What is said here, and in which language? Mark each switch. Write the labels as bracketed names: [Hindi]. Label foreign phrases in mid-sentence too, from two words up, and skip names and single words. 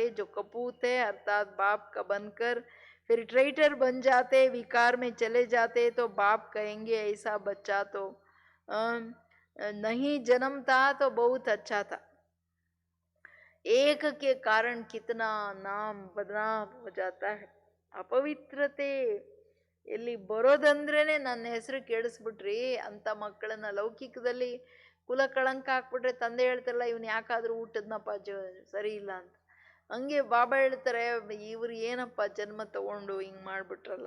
[Hindi] जो कपूत है अर्थात बाप का बनकर फिर ट्रेटर बन जाते, विकार में चले जाते, तो बाप कहेंगे ऐसा बच्चा तो नहीं जन्मता तो बहुत अच्छा था. एक के कारण कितना नाम बदनाम हो जाता है. [Kannada] ಅಪವಿತ್ರತೆ ಎಲ್ಲಿ ಬರೋದಂದ್ರೇನೆ ನನ್ನ ಹೆಸರು ಕೆಡಿಸ್ಬಿಟ್ರಿ ಅಂತ ಮಕ್ಕಳನ್ನ ಲೌಕಿಕದಲ್ಲಿ ಕುಲ ಕಳಂಕ ಹಾಕ್ಬಿಟ್ರೆ ತಂದೆ ಹೇಳ್ತಾರಲ್ಲ, ಇವನು ಯಾಕಾದ್ರೂ ಊಟದ್ನಪ್ಪ ಸರಿ ಇಲ್ಲ ಅಂತ. ಹಂಗೆ ಬಾಬಾ ಹೇಳ್ತಾರೆ, ಇವ್ರು ಏನಪ್ಪ ಜನ್ಮ ತಗೊಂಡು ಹಿಂಗೆ ಮಾಡ್ಬಿಟ್ರಲ್ಲ.